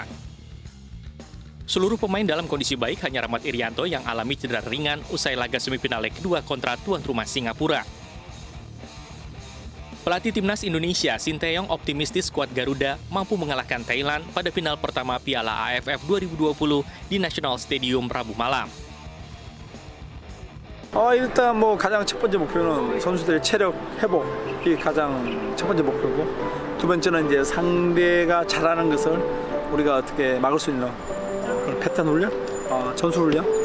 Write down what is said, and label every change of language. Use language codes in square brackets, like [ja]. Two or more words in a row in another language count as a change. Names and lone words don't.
[id] Seluruh pemain dalam kondisi baik, hanya Rahmat Irianto yang alami cedera ringan usai laga semifinal leg kedua kontra tuan rumah Singapura. Pelatih timnas Indonesia, Sintayong optimistis skuad Garuda mampu mengalahkan Thailand pada final pertama Piala AFF 2020 di National Stadium Rabu malam. [ko] 일단 가장 첫 번째 목표는 선수들의 체력 회복이 가장 첫 번째 목표고, 두 번째는 이제 상대가 잘하는 것을 우리가 어떻게 막을 수 있는 패턴 훈련, 전술 훈련